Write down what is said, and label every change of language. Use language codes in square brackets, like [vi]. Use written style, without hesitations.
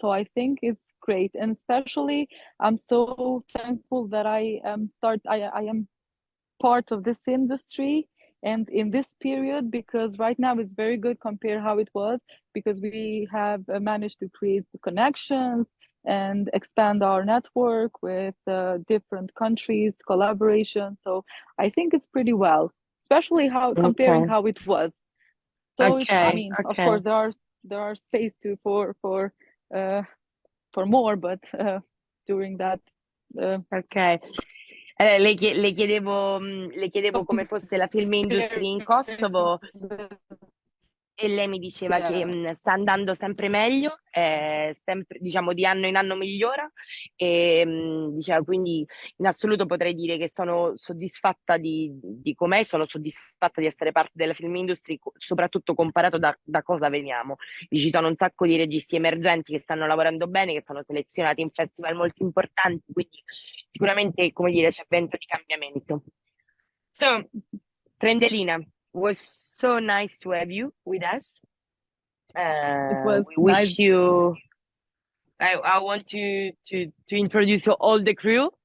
[en] So I think it's great, and especially I'm so thankful that I am part of this industry and in this period because right now it's very good compared how it was because we have managed to create the connections and expand our network with different countries collaboration. So I think it's pretty well, especially how comparing Okay. how it was. So it's, I mean, of Okay. course there are space to uh, for more, but during that uh, Ok. [it] Le chiedevo come fosse la film industry in Kosovo e lei mi diceva che [en] yeah. [it] sta andando sempre meglio, sempre, diciamo di anno in anno migliora e diceva quindi in assoluto potrei dire che sono soddisfatta di com'è, sono soddisfatta di essere parte della film industry, soprattutto comparato da cosa veniamo. Ci sono un sacco di registi emergenti che stanno lavorando bene, che sono selezionati in festival molto importanti, quindi sicuramente, come dire, c'è vento di cambiamento. [en] So, Trëndelina, was so nice to have you with us. It was We nice. wish you. I want to introduce all the crew.